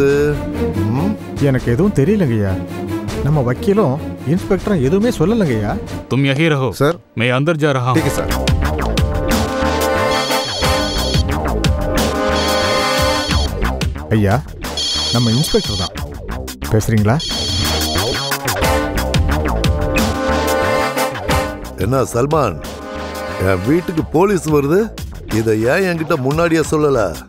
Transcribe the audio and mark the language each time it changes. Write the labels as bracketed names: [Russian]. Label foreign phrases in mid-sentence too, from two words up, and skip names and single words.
[Tamil] எனக்கு எதுவும் தெரியலங்கய்யா. நம்ம வக்கீலும் இன்ஸ்பெக்டரும் எதுவுமே சொல்லலங்கய்யா. [Hindi] तुम यही रहो सर, मैं अंदर जा रहा हूं. ठीक है सर. [Tamil] ஐயா, நம்ம இன்ஸ்பெக்டர் தான் பேசுறீங்களா? என்ன சல்மான், என் வீட்டுக்கு போலீஸ் வருது, இதை ஏன் என்கிட்ட முன்னாடியே சொல்லல?